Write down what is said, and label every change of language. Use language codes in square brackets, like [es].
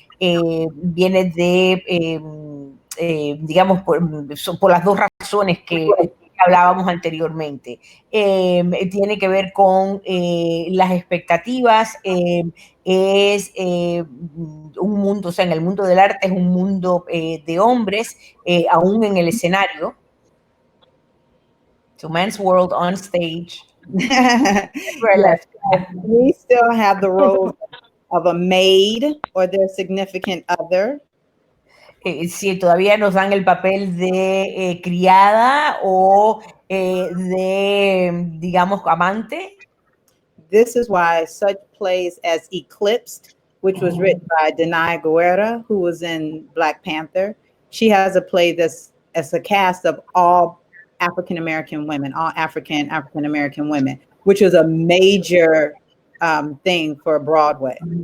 [es] viene de, digamos, por las dos razones que hablábamos anteriormente. Tiene que ver con las expectativas, es un mundo, o sea, en el mundo del arte es un mundo de hombres, aún en el escenario. [en] So men's world on stage. Yes, we still have the role of a maid or their significant other. [es] Sí, todavía nos dan el papel de criada o de, digamos, amante. [en] This is why such plays as Eclipsed, which was written by Denai Guerra, who was in Black Panther. She has a play that's as a cast of all African-American women, all African-American women, which was a major thing for Broadway.